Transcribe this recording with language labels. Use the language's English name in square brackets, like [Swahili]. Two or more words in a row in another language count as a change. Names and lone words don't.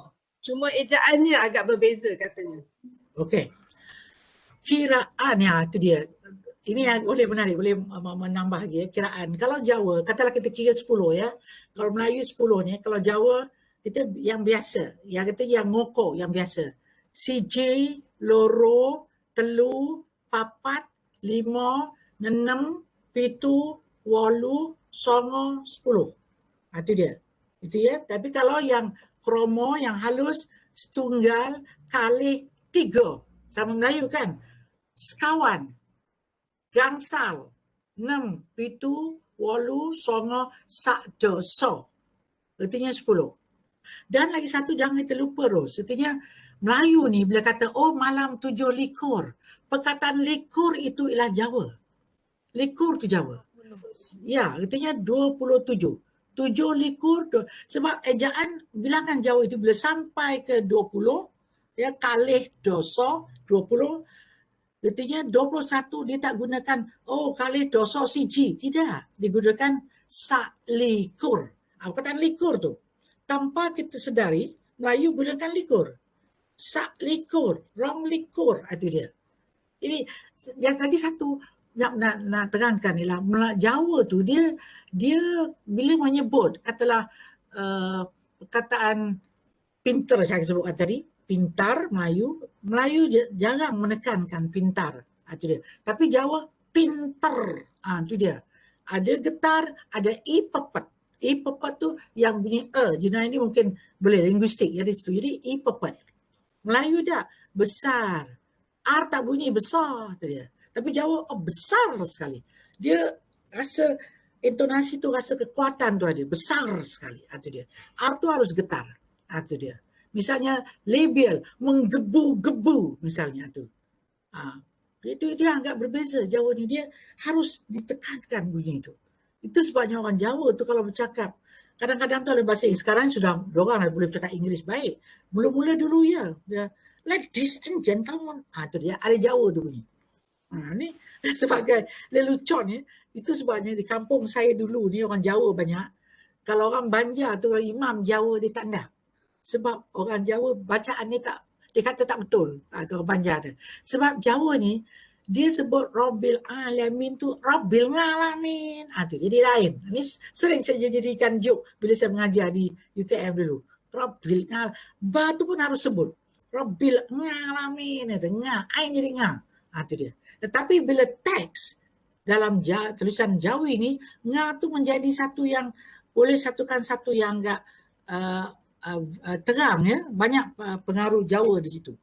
[Malay] Cuma ejaannya agak berbeza katanya. Okey. Kiraan ya, itu dia. Ini yang boleh menarik, boleh menambah lagi ya, kiraan. Kalau Jawa, katalah kita kira 10 ya. Kalau Melayu 10 ni, kalau Jawa kita yang biasa, yang kita yang ngoko yang biasa. [Javanese] Siji, loro, telu, papat, lima, enam, pitu, walu, songo, 10. [Malay] Itu dia. Itu ya. Tapi kalau yang kromo, yang halus, [Javanese] setunggal, kali, [Malay] 3. Sama Melayu kan? [Javanese] Sekawan, gangsal, 6, pitu, walu, songo, sakdo, so. [Malay] Artinya 10. Dan lagi satu jangan kita lupa Ros. Artinya Melayu ni bila kata oh malam 7 likur. Perkataan likur itu ialah Jawa. Likur tu Jawa. Ya, artinya 27. 7 likur. Sebab ejaan bilangan Jawa itu bila sampai ke 20, ya [Javanese] kalih dosa [Malay] 20, artinya 21 dia tak gunakan oh [Javanese] kalih dosa siji. [Malay] Tidak. Digunakan saklikur. Perkataan likur tu. Tanpa kita sedari, Melayu gunakan likur. [Javanese] Saklikur, rong likur. [Malay] Itu dia. Ini yang lagi satu nak terangkan ialah Jawa tu dia bila menyebut katalah perkataan pintar saya sebutkan tadi, pintar Melayu jarang menekankan pintar. Itu dia. Tapi Jawa pintar. Itu dia. Ada getar, ada i pepet. I pepet tu yang bunyi jenayah ini mungkin boleh linguistik ya di situ. Jadi i pepet. Melayu dah besar. R tak bunyi besar tu dia. Tapi Jawa besar sekali. Dia rasa intonasi tu, rasa kekuatan tu ada. Besar sekali. Itu dia. R tu harus getar. Itu dia. Misalnya labial, menggebu-gebu misalnya tu. Itu dia agak berbeza Jawa ni. Dia harus ditekankan bunyi itu. Itu sebabnya orang Jawa tu kalau bercakap, kadang-kadang tu ada bahasa Inggeris. Sekarang sudah diorang boleh bercakap Inggeris baik. Mula-mula dulu ya. [English] Ladies and gentlemen. [Malay] Itu dia. Ada Jawa tu bunyi. Ni sebagai lelucon ya. Itu sebabnya di kampung saya dulu ni orang Jawa banyak. Kalau orang Banjar tu, orang imam Jawa dia tak nak. Sebab orang Jawa bacaan ni tak, dia kata tak betul. Orang Banjar tu. Sebab Jawa ni, dia sebut [Arabic] رب العالمين [Malay] tu [Arabic] رب العالمين. [Malay] Tu jadi lain. Ini sering saya jadikan joke bila saya mengajar di UKM dulu. [Arabic] رب العالمين. [Malay] Ba tu pun harus sebut. [Arabic] رب العالمين. [Malay] Ain jadi nga. Tu dia. Tetapi bila teks dalam tulisan Jawi ni, nga tu menjadi satu yang boleh satukan satu yang agak terang ya. Banyak pengaruh Jawa di situ.